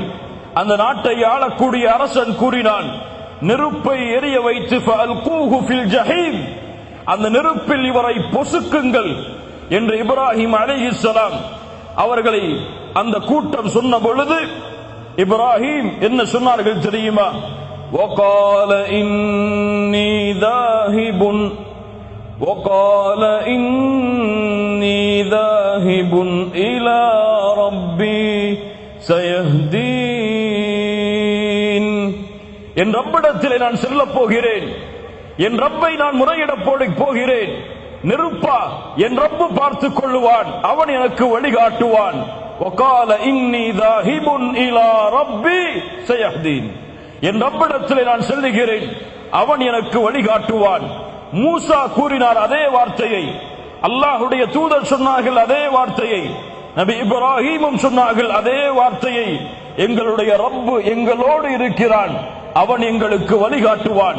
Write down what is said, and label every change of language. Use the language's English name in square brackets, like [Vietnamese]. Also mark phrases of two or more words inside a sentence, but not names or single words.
[Tamil] அந்த நாட்டை ஆளக்கூடிய அரசன் கூறினான், நெருப்பை எரிய வைத்து [Arabic] فألقوه في الجحيم, [Tamil] அந்த நெருப்பில் இவரை பொசுக்குங்கள் என்று இப்ராஹிம் அலைஹிஸ்ஸலாம் அவர்களை அந்த கூட்டம் சொன்ன பொழுது இப்ராஹிம் என்ன சொன்னார்கள் தெரியுமா? [Arabic] وقال إني ذاهب وقال إني ذاهب إلى ربي سيهدين. [Tamil] என் ரப்பிடத்திலே நான் செல்லப் போகிறேன், என் ரப்பை நான் முறையிடப் போகிறேன். நெருப்பா, என் ரப்பு பார்த்துக் கொள்ளுவான், அவன் எனக்கு வழிகாட்டுவான். [Arabic] وقال إني ذاهب إلى ربي سيهدين. [Tamil] என் ரப்பிடத்திலே நான் செல்லுகிறேன், அவன் எனக்கு வழிகாட்டுவான். மூசா கூறினார் அதே வார்த்தையை, அல்லாஹ்வுடைய தூதர் சொன்னார்கள் அதே வார்த்தையை, நபி இப்ராஹிமும் சொன்னார்கள் அதே வார்த்தையை. எங்களுடைய ரப்பு எங்களோடு இருக்கிறான், அவன் எங்களுக்கு வழிகாட்டுவான்.